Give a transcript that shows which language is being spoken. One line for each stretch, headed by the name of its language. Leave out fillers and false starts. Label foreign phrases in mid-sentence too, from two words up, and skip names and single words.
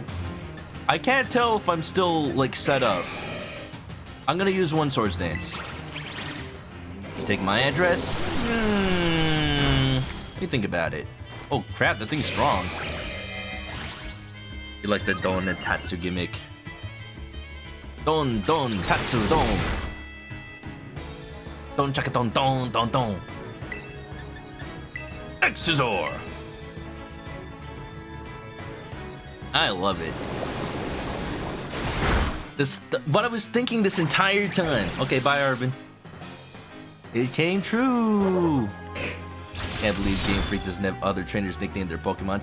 English: I can't tell if I'm still, like, set up. I'm gonna use one Swords Dance. Take my address. What do you think about it? Oh crap, the thing's strong. You like the Don and Tatsu gimmick. Don, Tatsu, Don. Don, chaka, don. Exizor! I love it. What I was thinking this entire time. Okay, bye, Urban. It came true. Can't believe Game Freak doesn't have other trainers nickname their Pokemon.